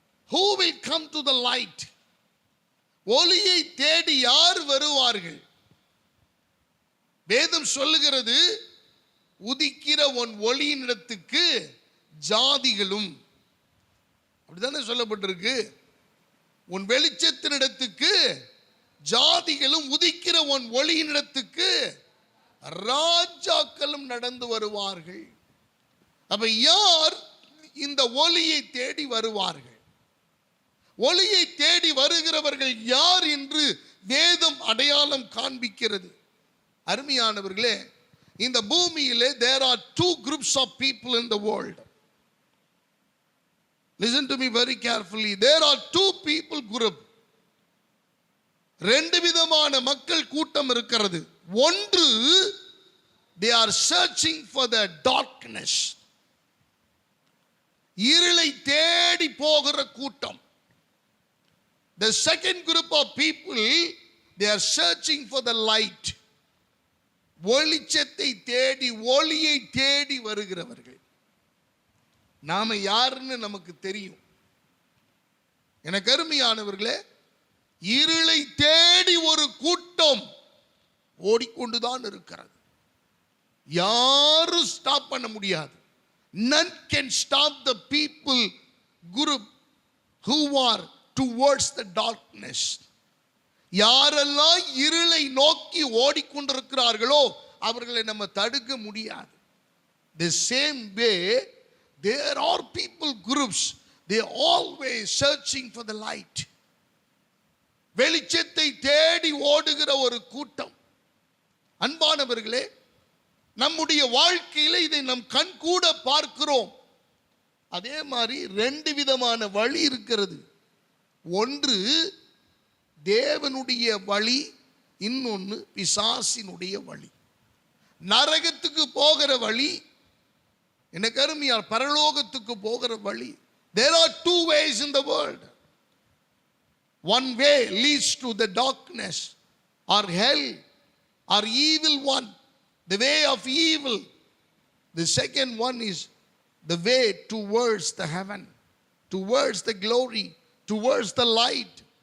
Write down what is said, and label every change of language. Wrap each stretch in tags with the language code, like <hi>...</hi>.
<en>Who will come to the light?</en> <ta>ஒளியை தேடி யார் வருவார்கள்? வேதம் சொல்லுகிறது, உதிக்கிற உன் ஒளியினிடத்துக்கு ஜாதிகளும், அப்படித்தானே சொல்லப்பட்டிருக்கு. உன் வெளிச்சத்தினிடத்துக்கு ஜாதிகளும், உதிக்கிற உன் ஒளியினிடத்துக்கு ராஜாக்களும் நடந்து வருவார்கள். அப்ப யார் இந்த ஒளியை தேடி வருவார்கள்? ஒளியை தேடி வருகிறவர்கள் யார் என்று வேதம் அடையாளம் காண்பிக்கிறது. அருமையானவர்களே, இந்த பூமியிலே</ta> <en>there are two groups of people in the world. Listen to me very carefully. There are two people group.</en> <ta>ரெண்டு விதமான மக்கள் கூட்டம் இருக்கிறது. ஒன்று,</ta> <en>they are searching for the darkness.</en> <ta>இருளை தேடி போகிற கூட்டம்.</ta> <en>The second group of people, they are searching for the light.</en> <ta>வெளிச்சத்தை தேடி, ஒளியை தேடி வருகிறவர்கள். நாம யாருன்னு நமக்கு தெரியும். எனக்கு அருமையானவர்களே, இருளை தேடி ஒரு கூட்டம் ஓடிக்கொண்டுதான் இருக்கிறது. யாரும் ஸ்டாப் பண்ண முடியாது.</ta> <en>None can stop the people group who are towards the darkness.</en> <ta>யாரெல்லாம் இருளை நோக்கி ஓடிக்கொண்டிருக்கிறார்களோ அவர்களை நம்ம தடுக்க முடியாது.</ta> <en>The same way there are people groups, they are always searching for the light.</en> <ta>வெளிச்சத்தை தேடி ஓடுகிற ஒரு கூட்டம். அன்பானவர்களே, நம்முடைய வாழ்க்கையில இதை நம் கண் கூட பார்க்கிறோம். அதே மாதிரி ரெண்டு விதமான வழி இருக்கிறது. ஒன்று தேவனுடைய வழி, இன்னொன்று பிசாசினுடைய வழி. நரகத்துக்கு போகிற வழி, எனக்கு அருமையார் பரலோகத்துக்கு போகிற வழி.</ta> <en>There are two ways in the world. One way leads to the darkness or hell or evil one, the way of evil. The second one is the way towards the heaven, towards the glory, towards the light.</en>